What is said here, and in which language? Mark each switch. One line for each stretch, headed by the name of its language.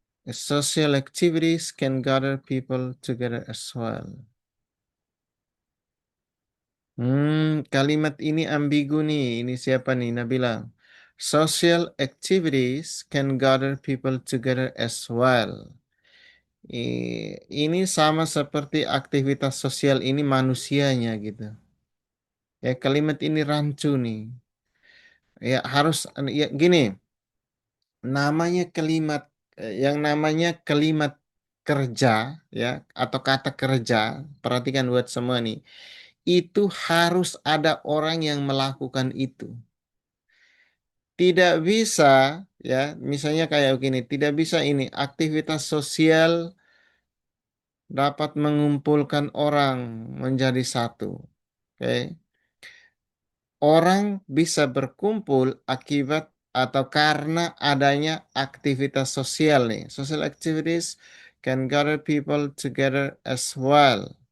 English: Social activities can gather people together as well.
Indonesian: Kalimat ini ambigu nih. Ini siapa nih? Nabila.
English: Social activities can gather people together as well.
Indonesian: Ini sama seperti aktivitas sosial ini manusianya gitu. Ya, kalimat ini rancu nih. Ya, harus ya gini, namanya yang namanya kalimat kerja ya atau kata kerja, perhatikan buat semua nih. Itu harus ada orang yang melakukan itu. Tidak bisa ya, misalnya kayak begini, tidak bisa ini aktivitas sosial dapat mengumpulkan orang menjadi satu. Oke. Orang bisa berkumpul akibat atau karena adanya aktivitas sosial nih.
English: Social activities can gather people together as well.